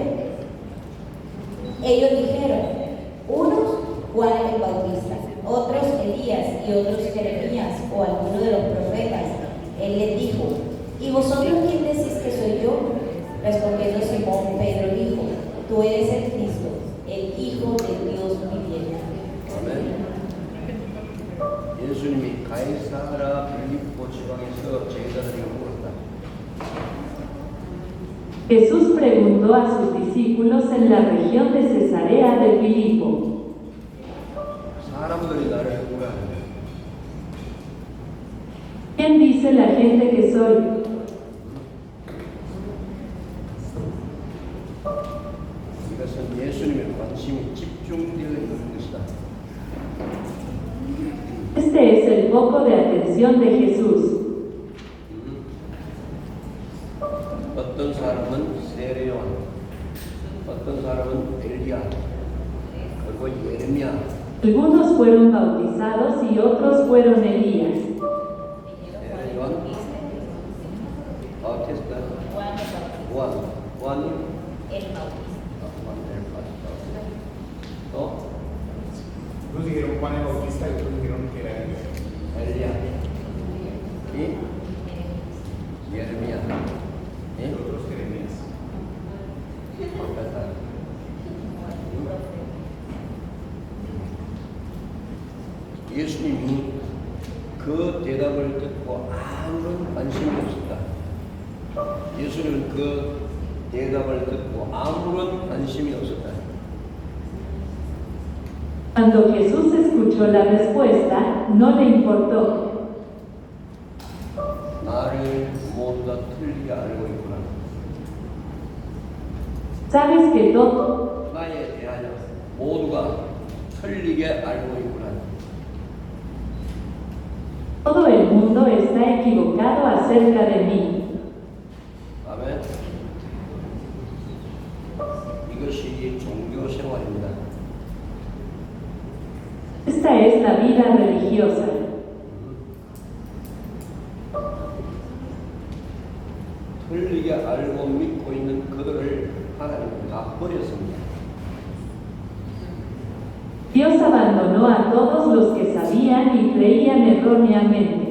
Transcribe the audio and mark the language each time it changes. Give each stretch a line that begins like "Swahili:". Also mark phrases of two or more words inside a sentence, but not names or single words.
Spanish: Ellos dijeron, unos Juan el Bautista, otros Elías y otros Jeremías o alguno de los profetas. Él les dijo, ¿y vosotros quién decís que soy yo? Respondiendo Simón, Pedro dijo, tú eres el Cristo, el Hijo del Dios viviente.
Korean: 아멘. 예수님이 가이사라 빌립보 지방에서 제자들에게 물었다.
Spanish: Jesús preguntó a sus discípulos en la región de Cesarea de Filipo,
Korean: 사람들이 나를 누가 하느냐?
Spanish: ¿quién dice la gente que soy?
Korean: 이것은 예수님의 관심이 집중되어 있는 것이다.
Spanish: Este es el foco de atención de Jesús.
Korean: 어떤 사람은 세례요한, 어떤 사람은 엘리야, 그리고 예레미야.
Spanish: Algunos fueron bautizados y otros fueron Elías.
Korean: 세례요한, 바우티스타, 요한,
Spanish: El Bautista.
Korean: 또
Spanish: Unos dijeron Juan el Bautista y otros dijeron que era Elías.
Korean: 엘리야, 이 예레미야,
Spanish: Y otros Jeremías. profeta.
Korean: 예수님이 그 대답을 듣고 아무런 관심이 없었다. 예수님은 그 대답을 듣고 아무런 관심이 없었다.
Spanish: Cuando Jesús escuchó la respuesta, no le importó.
Korean: 나를 모두 다 틀리게 알고 있구나.
Spanish: ¿Sabes que todo
Korean: 나에 대하여 모두가 틀리게 알고 있구나.
Spanish: el mundo está equivocado acerca de mí?
Korean: 아멘. 이것이 종교 생활입니다.
Spanish: Esta es la vida religiosa.
Korean: 틀리게 알고 믿고 있는 그들을 하나님은 다 버렸습니다.
Spanish: Dios abandonó a todos los que sabían y creían erróneamente.